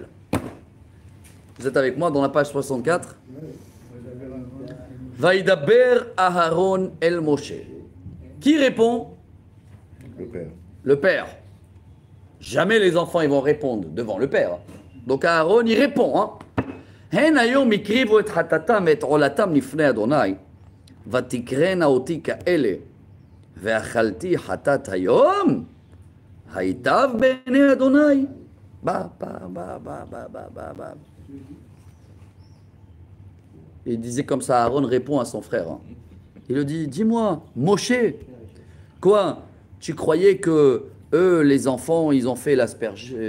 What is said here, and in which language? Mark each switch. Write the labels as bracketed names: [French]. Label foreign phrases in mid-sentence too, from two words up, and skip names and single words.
[French] Vous êtes avec moi dans la page 64? [Hebrew] וידבר אהרן אל משה. [French] Qui répond? Le père. Le père. Jamais les enfants ils vont répondre devant le père. Donc Aaron il répond. [Hebrew] הן היום הקריבו את חטאתם ואת עלתם לפני יהוה. ותקראנה אתי כאלה ואכלתי חטאת היום. הייטב בעיני יהוה. Ba. [French] Il disait comme ça, Aaron répond à son frère. Il lui dit, dis-moi, Moshe, quoi? Tu croyais que eux, les enfants, ils ont fait l'asperge?